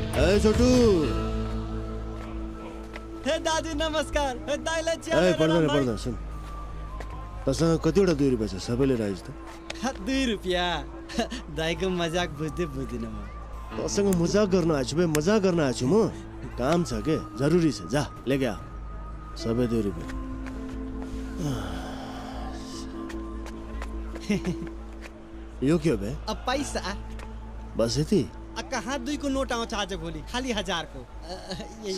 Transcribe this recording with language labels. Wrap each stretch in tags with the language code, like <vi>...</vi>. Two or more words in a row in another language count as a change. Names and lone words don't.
<ne>ए छोटू हे दाजु नमस्कार हे दाइले चिया ए पर्दैन सुन तसँग कतिवटा 2 रुपैयाँ छ सबैले राइज त 2 रुपैयाँ दाइको मजाक बुझ्दिन म तसँग मजाक गर्न आछु बे मजाक गर्न आछु म काम छ के जरुरी छ जा</ne> <hi>लेके आ</hi> <ne>सबै 2 रुपैयाँ यो के हो बे अब पैसा बस यति कहाँ 2 को नोट आउँछ आज भोलि खाली 1000 को यही</ne>